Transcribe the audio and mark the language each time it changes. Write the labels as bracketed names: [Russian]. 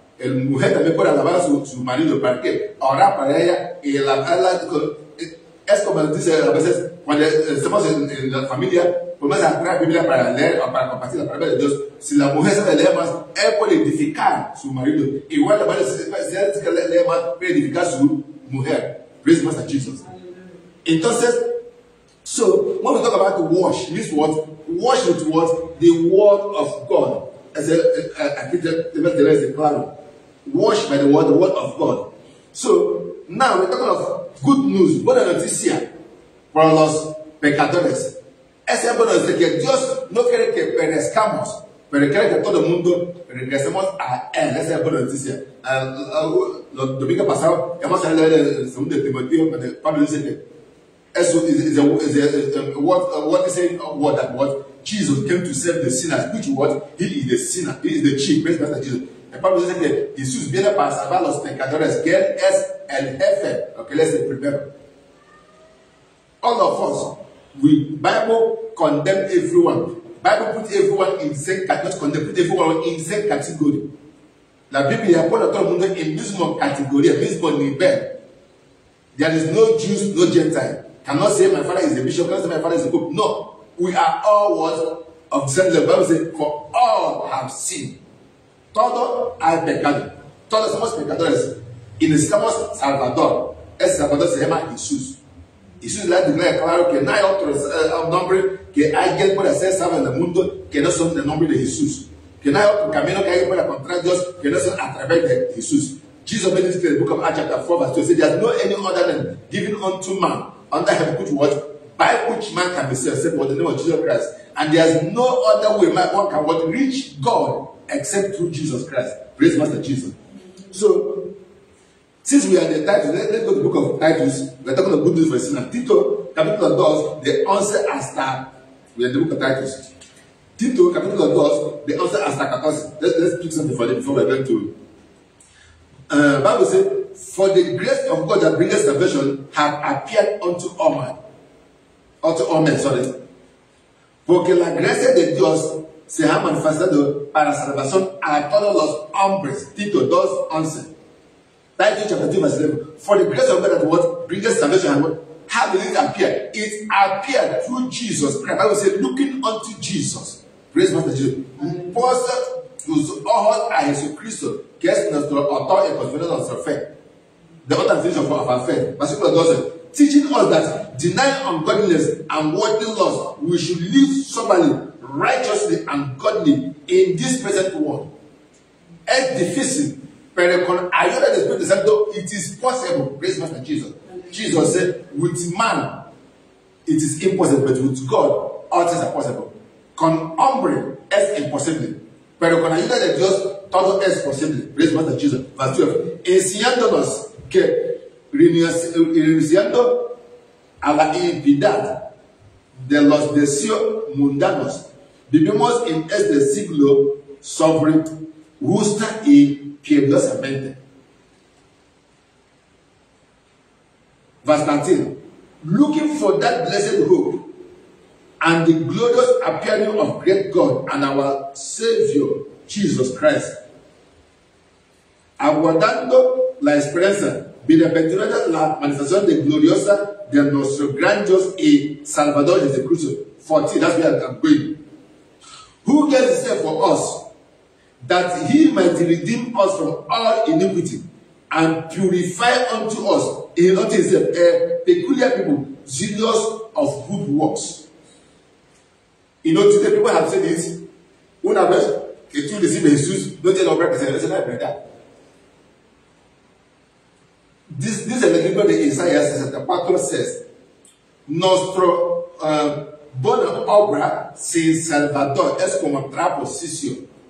[Spanish] El mujer también puede alabar a su marido. ¿Para qué? Orar para ella y alabarla. Es como dice a veces, cuando estamos en la familia, podemos agarrar la Biblia para leer o para compartir la palabra de Dios. Si la mujer sabe leer más, él puede edificar a su marido. Igual la mujer, si él lee más, puede edificar a su mujer. [English] Praise Master Jesus. Entonces, so when we talk about wash, this word, wash with what? The word of God. As there is a claro. Wash by the word of God. So, now we're talking of good news. [Spanish] Buena noticia para los pecadores. Esa buena noticia que Dios no quiere que perezcamos, pero quiere que todo el mundo regresemos a Él. Esa es buena noticia. El domingo pasado, hemos hablado del segundo de Timoteo, cuando Pablo dice que eso [English] is a what is saying what that what Jesus came to save the sinners, which what he is the sinner, he is the chief. Praise Master Jesus. [Spanish] El Pablo dice que Jesús viene para salvar a los pecadores, que Él es el jefe, lo que Él es el primero. [English] All of us, Bible condemn everyone. Bible put everyone in same category, not condemn, put everyone in same category. [Spanish] La Biblia pone a todo el mundo en mismo categoría, mismo nivel. [English] There is no Jews, no Gentile. Cannot say my father is a bishop, cannot say my father is a pope. No, we are all what of the same level. The Bible says, for all have sinned. [Spanish] Todos hay pecado. Todos somos pecadores. Y necesitamos Salvador. Ese Salvador se llama Jesús. Jesús le dice claro que no hay otro nombre que alguien pueda ser salvo en el mundo que no son el nombre de Jesús. Que no hay otro camino que alguien pueda encontrar a Dios que no son a través de Jesús. [English] Jesus made it in the book of Acts chapter 4 verse 2. He said, there is no any other name given unto man under heaven which what by which man can be saved except for the name of Jesus Christ. And there is no other way man can what reach God except through Jesus Christ. Praise Master Jesus. So, since we are in the Titus, let's go to the book of Titus. We are talking about good news for sinners. [Spanish] Tito, capítulo 2, [English] the answer hasta. We are in the book of Titus. [Spanish] Tito, capítulo 2, [English] the answer hasta 14. Let's pick something for them before we are going to. Bible says, for the grace of God that bringeth salvation hath appeared unto all men. Unto all men, sorry. [Spanish] Porque la gracia de Dios se ha manifestado para salvación a todos los hombres. [English] Tito 2:11. Titus chapter 2 verse 11. For the grace of God that what bringeth salvation and what? How did it appear? It appeared through Jesus Christ. I will say, looking unto Jesus. Praise Master Jesus. [Spanish] Puesto tus ojos a Jesucristo, que es nuestro autor y consumador de nuestra fe. [English] The author and finisher of our faith. Versículo 12. Teaching us that denying ungodliness and worldly lust, we should live soberly, righteously, and godly in this present world. [Spanish] Es difícil, pero con ayuda del Espíritu Santo, [English] it is possible. Praise Master Jesus. Jesus said, with man, it is impossible, but with God, all things are possible. [Spanish] Con hombre, es imposible. Pero con ayuda de Dios, todo es posible. [English] Praise Master Jesus. Verse 12. [Spanish] Enseñándonos que, renunciando a la impiedad de los deseos mundanos, vivimos en este siglo sobre justa y piadosamente. [English] Verse 19. Looking for that blessed hope and the glorious appearing of great God and our Savior, Jesus Christ. [Spanish] Aguardando la esperanza, bienaventurada la manifestación de gloriosa de nuestro gran Dios y Salvador Jesucristo. [English] 14, that's where I'm going. Who gave himself for us, that he might redeem us from all iniquity, and purify unto us, unto himself, a peculiar people, zealous of good works. You know, today people have said this. [Spanish] Una vez que tú recibes Jesús, no tienes obra que se realice la verdad. [English] This is the [Spanish] libro de Isaías 64 [English] says, [Spanish] nuestro buena obra sin Salvador es como traposición.